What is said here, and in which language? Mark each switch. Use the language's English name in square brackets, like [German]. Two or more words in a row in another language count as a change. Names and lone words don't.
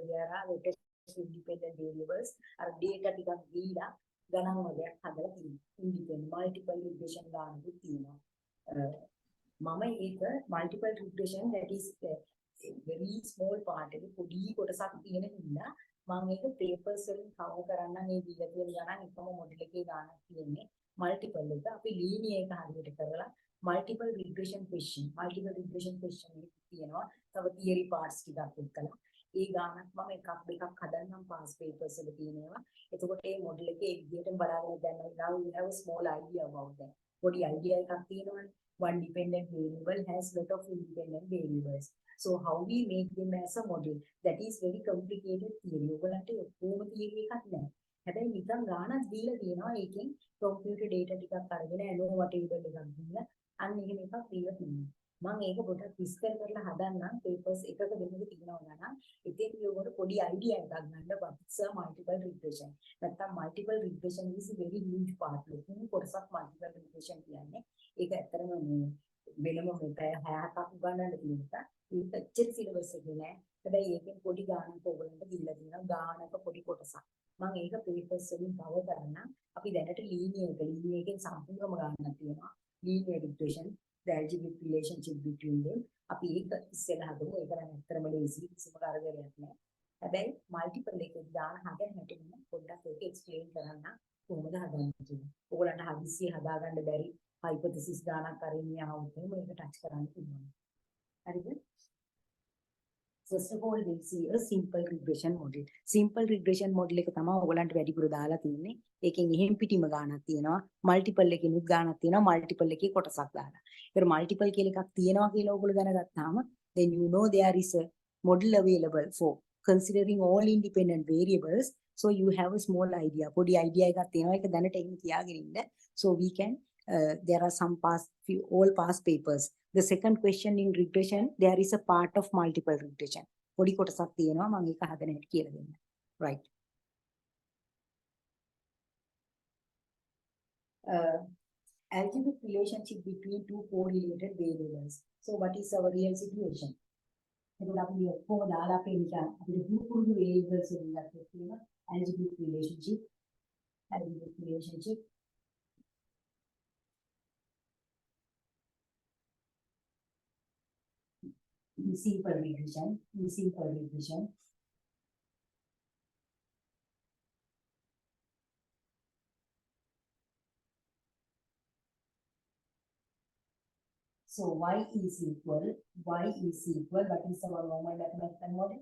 [English] There are independent variables or data independent multiple regression multiple regression that is a very small part of papers multiple multiple regression question theory parts [Sinhala] ඒ ගානක් මම එකක් දෙකක් හදන්නම් [English] pass papers [Sinhala] වල තියෙනවා. එතකොට මේ මොඩල් එකේ විදියටම බලාගෙන දැන් [English] now we have a small idea about that. [Sinhala] පොඩි idea එකක් තියෙනවනේ. [English] One dependent variable has lot of independent variables. So how we make them as a model? That is very complicated theory. [Sinhala] ඔයගලන්ට කොහොම theory එකක් නැහැ. හැබැයි නිකන් ගානක් දීලා තියෙනවා. ඒකෙන් [English] computer data [Sinhala] ටිකක් අරගෙන [English] ANOVA table [Sinhala] එකක් දීලා අන්න එහෙම එකක් දීලා තියෙනවා. මම ඒක පොඩ්ඩක් විස්තර කරලා හදන්නම් papers එකක දෙන්නක තියෙනවා නම් ඉතින් ඔයගොල්ලෝ පොඩි idea එකක් ගන්න [English] what's a multiple regression. නැත්තම් multiple regression is a very huge part. [Sinhala] ලොකු කොටසක් [English] multiple regression [Sinhala] කියන්නේ. ඒක ඇත්තටම වෙනම මෙතන 6ක් උගන්වන්න තියෙන එක. ඒක ඇත්තට syllabus එකේ නෑ. හැබැයි ඒකෙන් පොඩි ගානක් ඔයගොල්ලන්ට දීලා තියෙනවා. ගානක පොඩි කොටසක්. මම ඒක papers වලින් cover කරන්න. අපි දැනට linear එකෙන් සම්පූර්ණම ගානක් තියෙනවා. [English] Linear regression, the algebraic relationship between them. [Sinhala] අපි ඒක ඉස්සෙල්ලා හදමු. ඒක නම් ඇත්තටම ලේසි. කිසිම කරදරයක් නෑ. හැබැයි multiple එකේ දාන හදන්න හැටි මම පොඩ්ඩක් ඒක explain කරන්න කොහොමද හදන්නේ කියලා. ඔයගොල්ලන්ට හදිස්සියේ හදාගන්න බැරි hypothesis ගානක් අරින්න ආවොත් මේක ටච් කරන්න පුළුවන්. හරිද? [English] First of all, we'll see a simple regression model. Simple regression model [Sinhala] එක තමයි ඔයගලන්ට වැඩිපුර දාලා තියෙන්නේ. ඒකෙන් එහෙම් පිටිම ගානක් තියෙනවා. multiple එකකිනුත් ගානක් තියෙනවා. multiple එකේ කොටසක් දාලා. ඒතර multiple කියලා එකක් තියෙනවා කියලා ඔයගොල්ලෝ දැනගත්තාම [English] then you know there is a model available for considering all independent variables. So you have a small idea. [Sinhala] පොඩි idea එකක් තියෙනවා. ඒක දැනට එහෙම තියාගෙන ඉන්න. [English] So we can there are some all past papers. The second question in regression, there is a part of multiple regression. [Sinhala] පොඩි කොටසක් තියෙනවා මම ඒක හදන හැටි කියලා දෙන්න. [English] Right. Algebraic relationship between two correlated variables. So what is our real situation? [Sinhala] එතකොට අපි ඔක්කොම දාලා අපේ නිකන් අපිට පුරුදු variables වලින් ගත්තොත් තියෙනවා [English] algebraic relationship. Simple regression. So y is equal, what is our normal mathematical model?